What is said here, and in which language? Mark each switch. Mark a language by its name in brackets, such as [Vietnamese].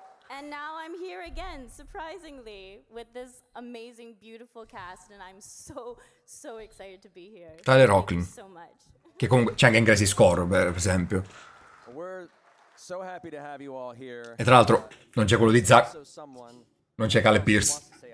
[English] And now I'm here again, surprisingly, with this amazing, beautiful cast, and I'm so excited to be here. Tyler Hoechlin. So much. [Italian] Che comunque c'è anche Inglesi Score, per esempio. [English] We're so happy to have you all here. [Italian] E tra l'altro non c'è quello di Zack. Non c'è Caleb Pierce.